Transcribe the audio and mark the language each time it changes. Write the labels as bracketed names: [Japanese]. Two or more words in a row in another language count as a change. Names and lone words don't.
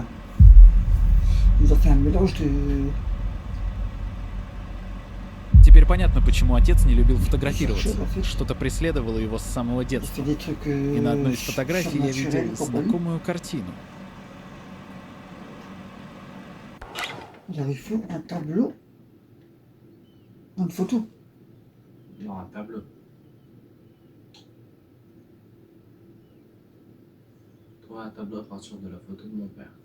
[French] Ils ont fait un mélange de. [Russian] Теперь понятно, почему отец не любил фотографироваться. [French] Chercher, [Russian] Что-то преследовало его с самого [French] Ils ont [Russian] детства. [French] fait des trucs. [Russian] И на одной из фотографий я [French] surnaturels, [Russian] видел [French] compagnie. [Russian] знакомую картину. [French] Il avait fait un tableau. Une photo. Non, un tableau. Trouver un tableau à partir de la photo de mon père.